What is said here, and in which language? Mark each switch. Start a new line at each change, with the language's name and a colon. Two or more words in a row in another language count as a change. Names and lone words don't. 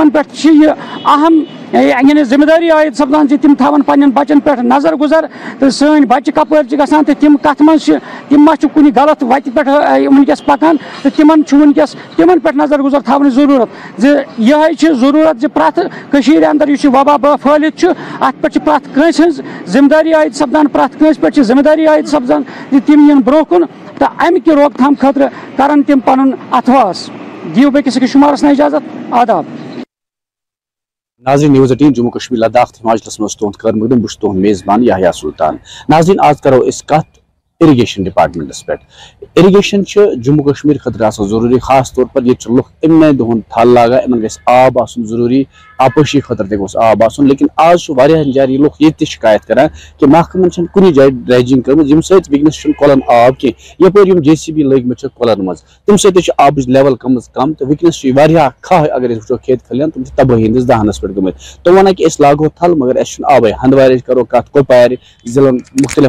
Kashmiri: تِمن پٮ۪ٹھ چھِ یہِ اہم یعنی ذمہٕ دٲری عٲید سپدان زِ تِم تھاون پننٮ۪ن بچن پٮ۪ٹھ نظر گُزر تہٕ سٲنۍ بچہِ کپٲرۍ چھِ گژھان تہٕ تِم کتھ منٛز چھِ تِم ما چھِ کُنہِ غلط وتہِ پٮ۪ٹھ وٕنکیٚس پکان تہٕ تِمن چھُ وٕنکیٚس تِمن پٮ۪ٹھ نظر گُزر تھاونٕچ ضروٗرت زِ یِہے چھِ ضروٗرت زِ پرٛٮ۪تھ کٔشیٖرِ انٛدر یُس یہِ وبا پھٲلِتھ چھُ اتھ پٮ۪ٹھ چھِ پرٛٮ۪تھ کٲنٛسہِ ہٕنٛز ذمہٕ دٲری عٲید سپدان پرٛٮ۪تھ کٲنٛسہِ پٮ۪ٹھ چھِ ذمہٕ دٲری عٲید سپدان زِ تِم یِن برونٛہہ کُن تہٕ امہِ کہِ روک تھام خٲطرٕ کرن تِم پنُن اتھواس دِیِو بیٚکِس أکِس شُمارس نہٕ اجازت آداب ناظرین نیوز 18 جموں کشمیر لداخ ہماچلس مز تہد خیر مقدم بہت تہد میزبان یحییٰ سلطان ناظرین آج کرو اس کت
English: irrigation departments
Kashmiri: پہ اریگیشن جموں کشمیر خاطر آسان ضروری خاص طور پر یہ لُکھ امنے دہن تھل لاگان ان گھس آب آسن ضروری آپٲشی خاطر تہ گوٚژھ آب آسن لیکن آج واریاہن جایَن یہ لُکھ یہ شکایت کران کہ محکمن چھنہٕ کُنہِ جایہِ ڈریجنگ کٔرمٕژ ییٚمہِ سۭتۍ وٕنکیٚنس چھُنہٕ کۄلن آب کینٛہہ یپٲرۍ یِم JCB لٲگمٕتۍ چھِ کۄلن منٛز تمہِ سۭتۍ تہِ چھِ آبٕچ لیول گٔمٕژ کم تہٕ وٕنکیٚنس چھِ واریاہ کھاہ اگر أسۍ وٕچھو کھیت کھلیان تِم چھِ تبٲہی ہٕنٛدِس دہانس پٮ۪ٹھ گٔمٕتۍ تِم ونان کہ أسۍ لاگو تھل مگر اَسہِ چھُنہٕ آبٕے ہندوارٕچ کرو کتھ کۄپوارِ ضلعن مختلف